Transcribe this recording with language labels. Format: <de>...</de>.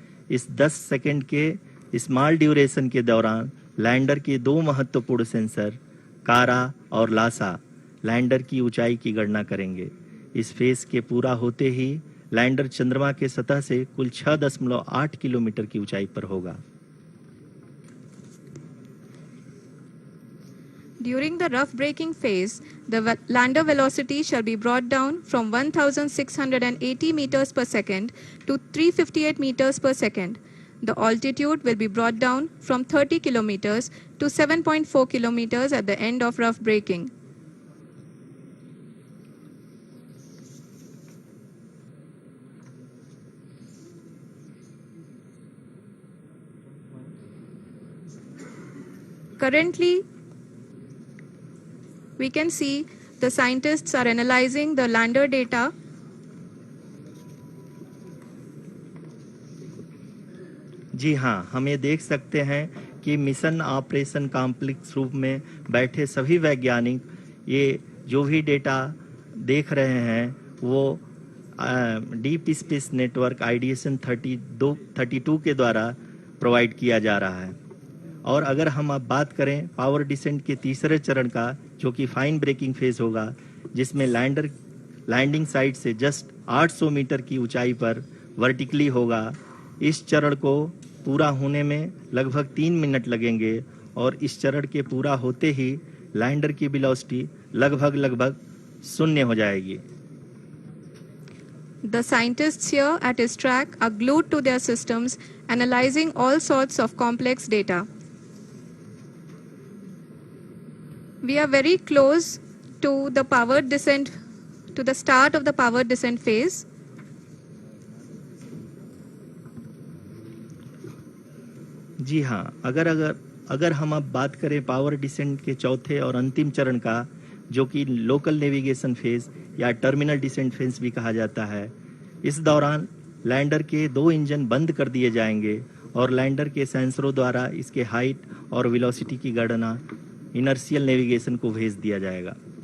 <hi>इस 10 सेकंड के small duration के दौरान लैंडर के 2 महत्वपूर्ण सेंसर कारा और लासा लैंडर की ऊंचाई की गणना करेंगे। इस फेज के पूरा होते ही लैंडर चंद्रमा के सतह से कुल 6.8 किलोमीटर की ऊंचाई पर होगा।</hi> <en>During the rough braking phase, the lander velocity shall be brought down from 1,680 meters per second to 358 meters per second. The altitude will be brought down from 30 kilometers to 7.4 kilometers at the end of rough braking. Currently, we can see the scientists are analyzing the lander data.</en> <hi>जी हाँ, हम ये देख सकते हैं कि mission operation complex रूप में बैठे सभी वैज्ञानिक ये जो भी डेटा देख रहे हैं वो डीप स्पेस नेटवर्क आईडीएसएन 32 के द्वारा प्रोवाइड किया जा रहा है। और अगर हम अब बात करें पावर डिसेंट के तीसरे चरण का, जो कि फाइन ब्रेकिंग फेज होगा, जिसमें लैंडिंग साइट से जस्ट 800 मीटर की ऊंचाई पर वर्टिकली होगा। इस चरण को पूरा होने में लगभग 3 मिनट लगेंगे और इस चरण के पूरा होते ही लैंडर की वेलोसिटी लगभग 0 हो जाएगी।</hi> <en>The scientists here at ISTRAC are glued to their systems, analyzing all sorts of complex data. We are very close to the power descent, to the start of the power descent phase.</en> <hi>जी हाँ, अगर हम अब बात करें power descent के चौथे और अंतिम चरण का, जो कि लोकल नेविगेशन फेज या टर्मिनल डिसेंट फेज भी कहा जाता है, इस दौरान लैंडर के 2 इंजन बंद कर दिए जाएंगे और लैंडर के सेंसरों द्वारा इसके हाइट और वेलोसिटी की गणना इनर्शियल नेविगेशन को भेज दिया जाएगा।</hi>